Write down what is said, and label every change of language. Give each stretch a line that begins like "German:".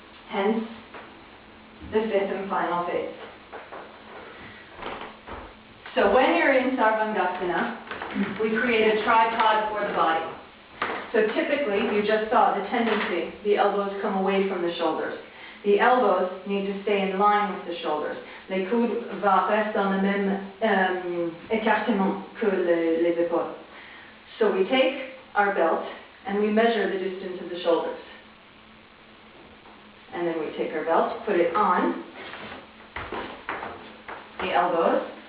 English: Hence, the fifth and final phase. So when you're in Sarvangasana, we create a tripod for the body. So typically, you just saw the tendency, the elbows come away from the shoulders. The elbows need to stay in line with the shoulders.
French: Les coudes vont rester dans le même écartement que les épaules.
English: So we take our belt and we measure the distance of the shoulders. And then we take our belt, put it on the elbows.